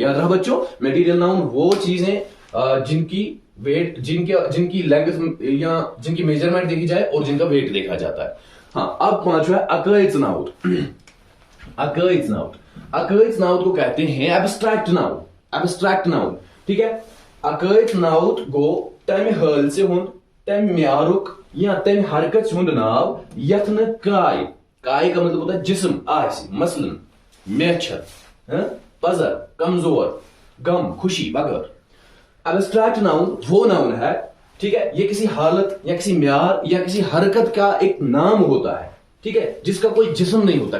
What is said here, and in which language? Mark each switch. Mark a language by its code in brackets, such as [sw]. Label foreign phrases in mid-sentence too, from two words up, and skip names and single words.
[hi] याद रहा बच्चों, [en] material noun [hi] वो चीजें जिनकी वेट, जिनकी लेंथ या जिनकी मेजरमेंट देखी जाए और जिनका वेट देखा जाता है। हाँ, अब पांचवा है अकर्स नाउन। अकर्स नाउन को कहते हैं [en] abstract noun, [hi] ठीक है। [ks] अकर्स नाउन गो तम हल से हुंद, तम म्यारुक या तम हरकत हुंद नाव यथ न काय [hi] का मतलब होता है [ks] जिस्म, आस, मसलन मेछर, पजर, कमजोर, गम, खुशी वगैरह। [en] abstract noun [hi] वो नाउन है, ठीक है, ये किसी हालत या किसी म्यार या किसी हरकत का एक नाम होता है, ठीक है, जिसका कोई जिस्म नहीं होता।